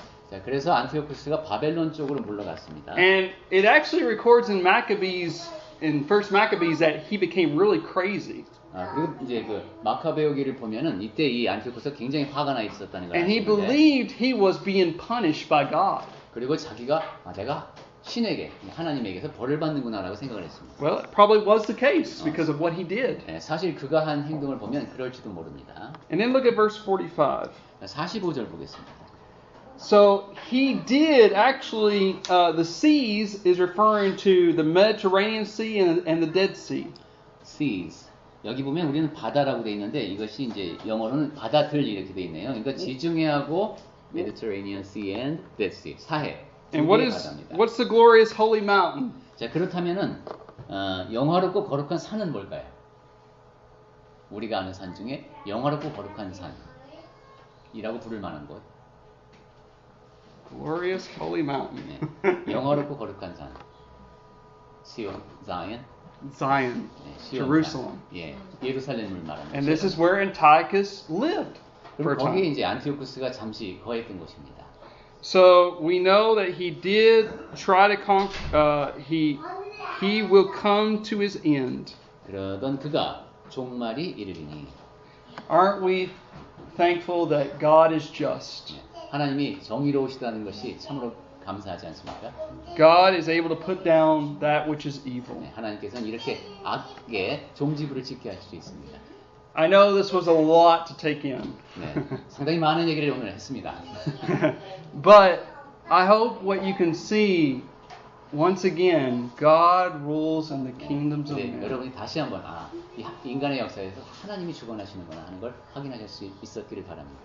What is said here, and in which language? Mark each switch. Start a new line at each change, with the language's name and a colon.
Korean: 자, 그래서 안티오쿠스가 바벨론 쪽으로 물러갔습니다.
English: And it actually records in First Maccabees that he became really crazy.
Korean: 그리고 이제 그 마카베오기를 보면은 이때 이 안티오쿠스가 굉장히 화가 나 있었다는 걸
English: And he
Korean: 아시는데.
English: believed he was being punished by God.
Korean: 그리고 자기가 내가 신에게 하나님에게서 벌을 받는구나라고 생각을 했습니다.
English: Well, it probably was the case because of what he did.
Korean: 네, 사실 그가 한 행동을 보면 그럴지도 모릅니다.
English: And then look at verse 45.
Korean: 45절 보겠습니다.
English: So he did actually, the seas is referring to the Mediterranean Sea and the Dead Sea. Seas.
Korean: 여기 보면 우리는 바다라고 돼 있는데 이것이 이제 영어로는 바다들 이렇게 돼 있네요. 그러니까 지중해하고
English: Mediterranean Sea and Dead Sea.
Korean: 사해.
English: And what's the glorious holy mountain?
Korean: 자, 그렇다면은 영화롭고 거룩한 산은 뭘까요? 우리가 아는 산 중에 영화롭고 거룩한 산이라고 부를 만한 곳.
English: Glorious holy mountain.
Korean: 네. 영화롭고 거룩한 산. 시온, Zion.
English: Zion,
Korean: 네,
English: Jerusalem.
Korean: 예, 예루살렘을 말하는
English: And this is where Antiochus lived for a
Korean: 거기에
English: time.
Korean: 이제 안티오쿠스가 잠시 거했던 곳입니다.
English: So we know that he did try to conquer. He will come to his end.
Korean: 그러던 그가 종말이 이르리니.
English: Aren't we thankful that God is just?
Korean: 하나님이 정의로우시다는 것이 참으로 감사하지 않습니까?
English: God is able to put down that which is evil.
Korean: 네, 하나님께서는 이렇게 악에 종지부를 찍게 하실 수 있습니다.
English: I know this was a lot to take in.
Korean: 네, 상당히 많은 얘기를 오늘 했습니다.
English: But I hope what you can see once again, God rules in the kingdoms of
Korean: 네,
English: men.
Korean: 여러분이 다시 한번 이 인간의 역사에서 하나님이 주관하시는구나 하는 걸 확인하실 수 있었기를 바랍니다.